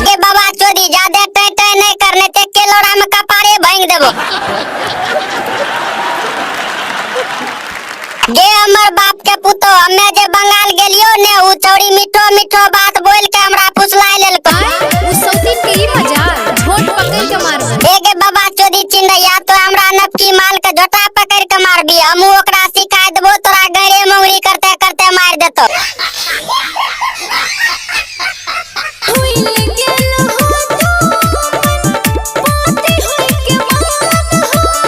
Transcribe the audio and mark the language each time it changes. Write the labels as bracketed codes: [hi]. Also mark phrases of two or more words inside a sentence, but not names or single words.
[anp] गे बाबा चोदी ज्यादा टय टय नहीं करने ते के लोड़ा में कपारे भांग देबो। गे हमर बाप के पुतो हमें जे बंगाल गेलियो ने उ चौड़ी मिठो मिठो बात बोल के हमरा फुसला लेलको। उ सौतीन के ई मजाल झोट पकड़ के मारबो। गे बाबा चोदी चिंदैया तो हमरा नपकी माल के झोटा पकड़ के मारबी हमहू ओकरा शिकायत देबो तोरा गरे मोंगरी करते करते मार देतो। भूल गेल हो पति होय के मान हो।